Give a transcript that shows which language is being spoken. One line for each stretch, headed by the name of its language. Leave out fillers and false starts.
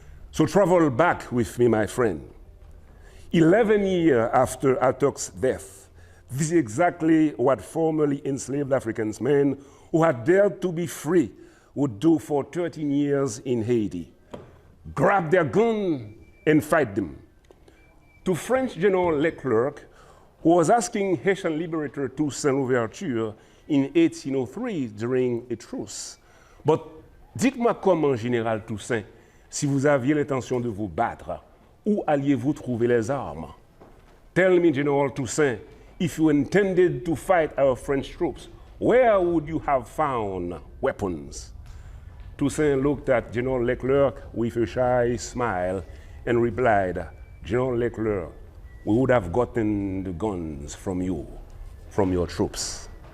English: So travel back with me, my friend. 11 years after Attucks' death, this is exactly what formerly enslaved African men who had dared to be free would do for 13 years in Haiti. Grab their gun and fight them. To French General Leclerc, who was asking Haitian liberator Toussaint Louverture in 1803 during a truce.
French: But dites-moi comment, Général Toussaint, si vous aviez l'intention de vous battre, où alliez-vous trouver les armes?
English: Tell me, General Toussaint, if you intended to fight our French troops, where would you have found weapons? Toussaint looked at General Leclerc with a shy smile and replied, General Leclerc, we would have gotten the guns from you, from your troops.